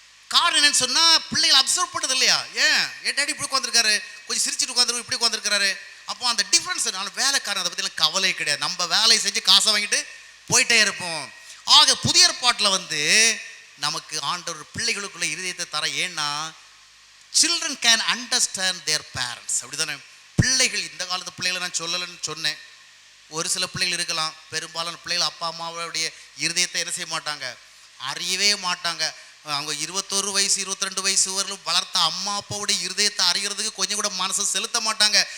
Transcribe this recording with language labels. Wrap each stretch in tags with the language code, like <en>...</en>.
<ta>காரணம் என்னன்னு சொன்னால், பிள்ளைகள் அப்சர்வ் பண்ணது இல்லையா? ஏன் டேடி இப்படி உட்காந்துருக்காரு, கொஞ்சம் சிரிச்சுட்டு உட்காந்துருக்கு, இப்படி உட்காந்துருக்காரு. அப்போ அந்த டிஃப்ரென்ஸ், நான் வேலைக்காரன், அதை பற்றிலாம் கவலை கிடையாது, நம்ம வேலையை செஞ்சு காசை வாங்கிட்டு போயிட்டே இருப்போம். ஆக புதிய ஏற்பாட்டில் நமக்கு ஆண்டவர் பிள்ளைகளுக்குள்ள இருதயத்தை தர. ஏன்னா</ta> <en>children can understand their parents.</en> <ta>அப்படிதானே? பிள்ளைகள், இந்த காலத்து பிள்ளைகளை நான் சொல்லலைன்னு சொன்னேன், ஒரு சில பிள்ளைகள் இருக்கலாம், பெரும்பாலான பிள்ளைகள் அப்பா அம்மாவுடைய இருதயத்தை என்ன செய்ய மாட்டாங்க, அறியவே மாட்டாங்க. அவங்க 21 வயசு 22 வயசு வரலும் வளர்த்த அம்மா அப்பாவுடைய இருதயத்தை அறிகிறதுக்கு கொஞ்சம் கூட மனசை செலுத்த மாட்டாங்க.</ta>